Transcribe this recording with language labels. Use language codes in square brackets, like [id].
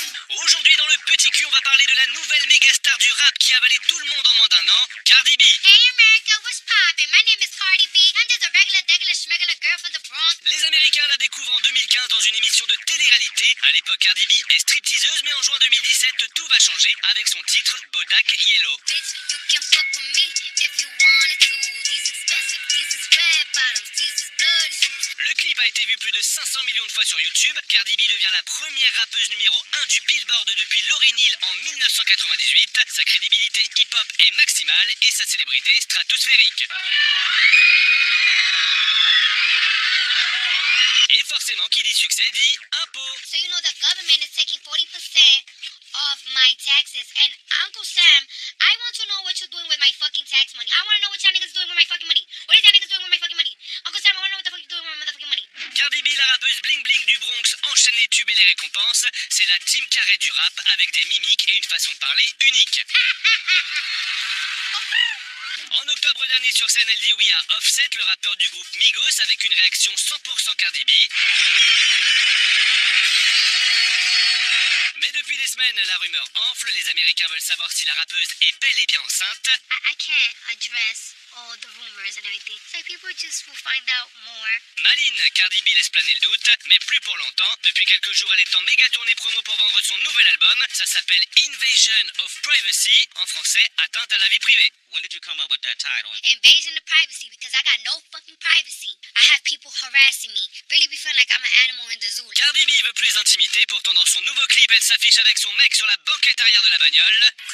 [fr] Aujourd'hui dans le Petit Cul, on va parler de la nouvelle méga star du rap qui a avalé tout le monde en moins d'1 an, Cardi B. [en] Hey America, what's poppin'? My name is Cardi B. I'm just a regular schmegular girl from the Bronx. [fr] Les Américains la découvrent en 2015 dans une émission de télé-réalité. À l'époque, Cardi B est stripteaseuse, mais en juin 2017, tout va changer avec son titre Bodak Yellow. [en] Bitch, you can fuck with me if you wanted to. These expensive, these is red bottoms, these is bloody shoes. [fr] Le clip a été vu plus de 500 millions de fois sur YouTube. Cardi B devient la première rappeuse numéro 1 du Billboard depuis Lauryn Hill en 1998. Sa crédibilité hip-hop est maximale et sa célébrité stratosphérique. Et forcément, qui dit succès dit impôt. [en] So you know the government is taking 40% of my taxes. And Uncle Sam, I want to know what you're doing with my fucking tax money. I want to know what y'all niggas doing with my fucking money. What is y'all niggas doing with my fucking money? Uncle Sam, I want to know what the fuck you're doing with my motherfucking money. [fr] Cardi B, la rappeuse bling bling du Bronx, enchaîne les tubes et les récompenses. C'est la Jim Carrey du rap avec des mimiques et une façon de parler unique. En octobre dernier sur scène, elle dit oui à Offset, le rappeur du groupe Migos, avec une réaction 100% Cardi B. Mais depuis des semaines, la rumeur enfle. Les Américains veulent savoir si la rappeuse est bel et bien enceinte. [en] I can't address all the rumors and everything, so people just will find out more. [fr] Maline, Cardi B laisse planer le doute, mais plus pour longtemps. Depuis quelques jours, elle est en méga tournée promo pour vendre son nouvel album. Ça s'appelle Invasion of Privacy, en français, atteinte à la vie privée. [en] When did you come up with that title? Invasion of privacy, because I got no fucking privacy. I have people harassing me, really be feeling like I'm an animal in the zoo. [fr] Cardi B veut plus d'intimité, pourtant dans son nouveau clip, elle s'affiche avec son mec sur la banquette arrière de la bagnole.